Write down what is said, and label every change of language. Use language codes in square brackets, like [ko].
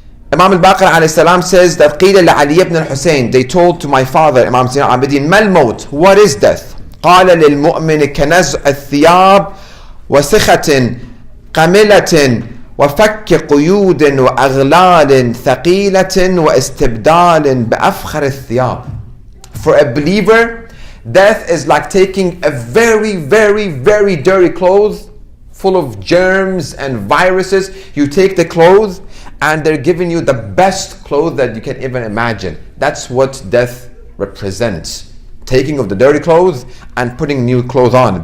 [en] Imam al-Baqir alayhi salam says that [ar] قِيلَ لعلي [en] ibn al-Husayn, they told to my father, Imam Zayn al-Abidin, [ar] ما الموت? [en] What is death? [ar] قال للمؤمن كنزع الثياب وسخة قملة وفك قيود وأغلال ثقيلة واستبدال بأفخر الثياب. [en] For a believer, death is like taking a very, very, very dirty clothes full of germs and viruses. You take the clothes and they're giving you the best clothes that you can even imagine. That's what death represents. Taking of the dirty clothes and putting new clothes on.